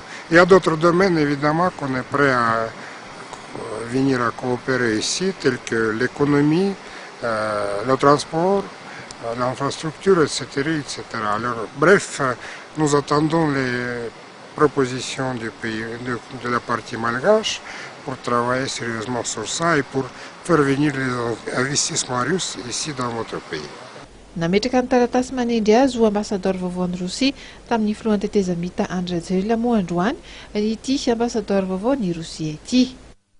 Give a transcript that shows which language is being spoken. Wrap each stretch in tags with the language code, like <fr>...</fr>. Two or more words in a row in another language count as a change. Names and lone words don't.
<fr>Il y a d'autres domaines, évidemment, qu'on est prêt à venir à coopérer ici, tels que l'économie, le transport, l'infrastructure, etc., etc. Alors, bref, nous attendons les propositions du pays, de la partie malgache pour travailler sérieusement sur ça et pour faire venir les investissements russes ici dans notre pays.</fr> <mg>Nametraka ny taratasy manendry azy ho ambassador vaovao ny Rosia tamin'ny filohan'ny tetezamita Andry Rajoelina moa androany ity ambassador vaovao ny Rosia ity.</mg>